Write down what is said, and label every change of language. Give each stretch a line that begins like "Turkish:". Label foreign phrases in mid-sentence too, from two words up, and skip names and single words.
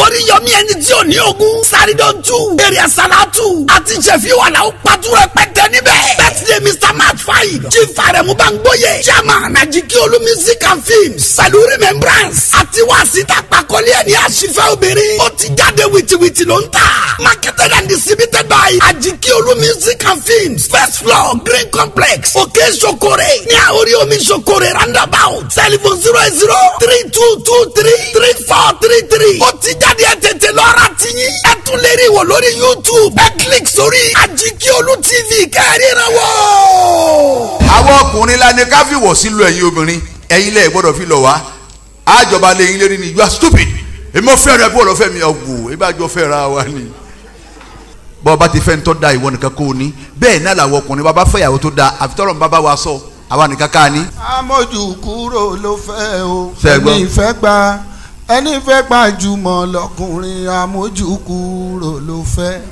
Yoruba: Oríyọmí ẹni tí ò ní ogún. Saridon two. Èrè Àsálàtù. Àti Ṣẹ̀fí wà láwọn pàtó rẹpẹtẹ níbẹ̀.
English: Birthday Mister Matt Fine. Chief Aremu Bangboye. Chairman Ajiki Olu Music and Films.
Yoruba: Pẹ̀lú Remembrance. Àti Wàsíù Tàpákọ́lé ẹ̀ ní àṣìfẹ́ obìnrin. Ó ti jáde wìtìwìtì ló ń tà.
English: Marketed and distributed by Ajiki Olu Music and Films. First floor, Green Complex.
Yoruba: Òkè Sokore. Ní Àórí Omi Sokore roundabout.
English: Telephone zero eight zero three two two three three four three three.
Yoruba: Ó ti jáde, ẹ tètè lọ ra tiyín. Ẹ tún lè rí wò lórí YouTube. Ẹ click sórí Ajiki Olu T V kẹ́rìíran wò. Àwọn ọkùnrin la ní ká fi wọ̀ sí lu ẹ̀yin obìnrin. Ẹ̀yin lẹ gbọ́dọ̀ fi lọ wá. Àjọba lè yín lérí ni.
English: You are stupid.
Yoruba: Èmi ò fẹ́ rẹ bí wọ́n lọ fẹ́ mi. Ọ̀gbù, èmi àjọ fẹ́ ra wa ni. Bọ́ ọ bá ti fẹ́ ń tọ́ da ìwọ nìkan kó o ní. Bẹ́ẹ̀ náà làwọn ọkùnrin bá bá fẹ́ ìyàwó tó da, àfi tọ́lọ̀ ń bá bá wa sọ. Àwa nìkan ká ní. Amójú kúrò ló fẹ́ o. Ṣé ẹ gbọ́? Ẹni fẹ́ gba, ẹni fẹ́ gba jùmọ̀ lọkùnrin, amójú kúrò ló fẹ́.